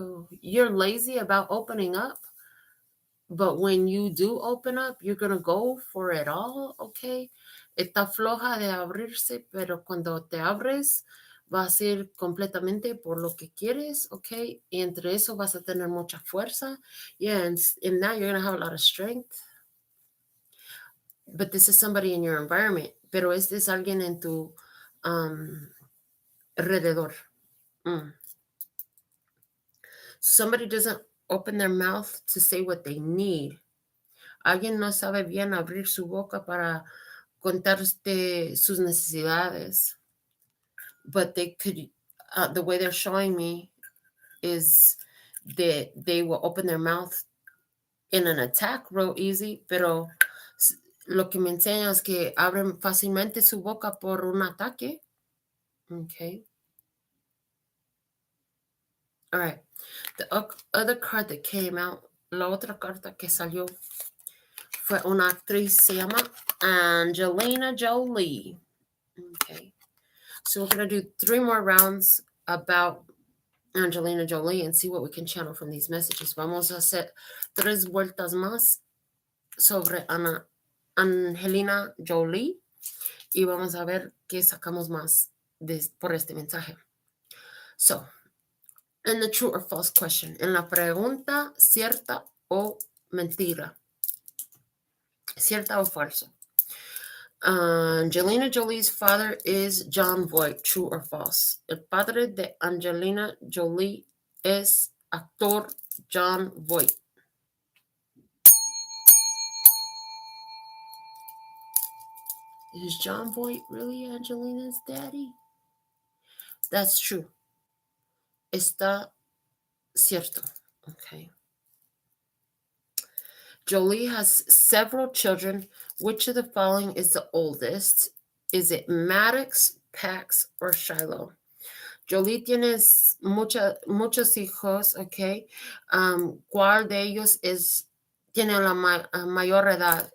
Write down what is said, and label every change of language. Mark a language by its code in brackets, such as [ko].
[en] You're lazy about opening up. But when you do open up, you're going to go for it all, okay? [es] Está floja de abrirse, pero cuando te abres, va a ser completamente por lo que quieres, okay? Y entre eso vas a tener mucha fuerza. [en] Yeah, and in that, you're going to have a lot of strength. But this is somebody in your environment. [es] Pero este es alguien en tu alrededor. [en] Somebody doesn't open their mouth to say what they need. [es] Alguien no sabe bien abrir su boca para contarte sus necesidades. [en] But they could, the way they're showing me is that they will open their mouth in an attack real easy, [es] pero lo que me enseña es que abren fácilmente su boca por un ataque. [en] Okay. All right. The other card that came out, [es] la otra carta que salió fue una actriz, se llama Angelina Jolie. [en] Okay. So we're going to do 3 more rounds about Angelina Jolie and see what we can channel from these messages. [es] Vamos a hacer 3 vueltas más sobre Angelina Jolie y vamos a ver qué sacamos más por este mensaje. [en] So, in the true or false question, [es] en la pregunta cierta o mentira, cierta o falso. [en] Angelina Jolie's father is Jon Voight, true or false. [es] El padre de Angelina Jolie es actor Jon Voight. [en] Is Jon Voight really Angelina's daddy? That's true. [es] Está cierto. Okay. [en] Jolie has several children. Which of the following is the oldest? Is it Maddox, Pax, or Shiloh? [es] Jolie tiene muchos hijos, okay. ¿Cuál de ellos tiene la mayor edad?